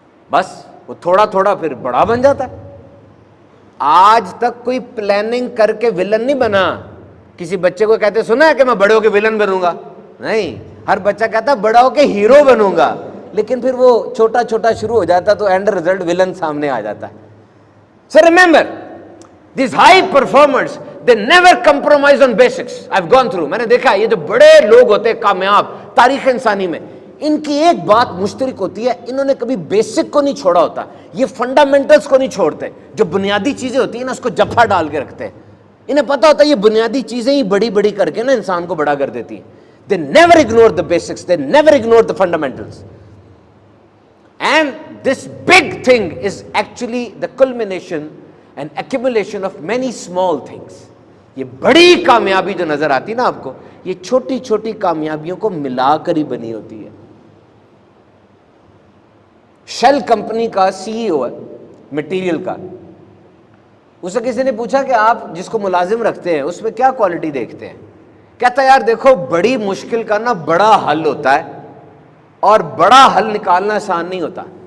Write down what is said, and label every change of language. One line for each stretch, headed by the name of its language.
Urdu: بس وہ تھوڑا تھوڑا پھر بڑا بن جاتا ہے. آج تک کوئی پلاننگ کر کے ولن نہیں بنا. کسی بچے کو کہتے سنا ہے کہ میں بڑے ہو کے ولن بنوں گا؟ نہیں. ہر بچہ کہتا بڑا ہو کے ہیرو بنوں گا، لیکن پھر وہ چھوٹا چھوٹا شروع ہو جاتا تو اینڈ رزلٹ ولن سامنے آ جاتا ہے.
English: So remember, these high performers, they never compromise on basics. I've gone through.
Urdu: میں نے دیکھا یہ جو بڑے لوگ ہوتے ہیں کامیاب تاریخ انسانی میں، ان کی ایک بات مشترک ہوتی ہے، انہوں نے کبھی بیسک کو نہیں چھوڑا ہوتا. یہ فنڈامنٹلز کو نہیں چھوڑتے. جو بنیادی چیزیں ہوتی ہیں نا اس کو جفا ڈال کے رکھتے ہیں. انہیں پتا ہوتا ہے یہ بنیادی چیزیں ہی بڑی بڑی کر کے نا انسان کو بڑا کر دیتی ہیں.
English: They never ignore the basics. They never ignore the fundamentals. And this big thing is actually the culmination and accumulation of many small things.
Urdu: یہ بڑی کامیابی جو نظر آتی نا آپ کو، یہ چھوٹی چھوٹی کامیابیوں کو ملا کر ہی بنی ہوتی ہے. شیل کمپنی کا سی ای او ہے مٹیریل کا. اسے کسی نے پوچھا کہ آپ جس کو ملازم رکھتے ہیں اس میں کیا کوالٹی دیکھتے ہیں؟ کہتا یار دیکھو بڑی مشکل کا نا بڑا حل ہوتا ہے، اور بڑا حل نکالنا آسان نہیں ہوتا.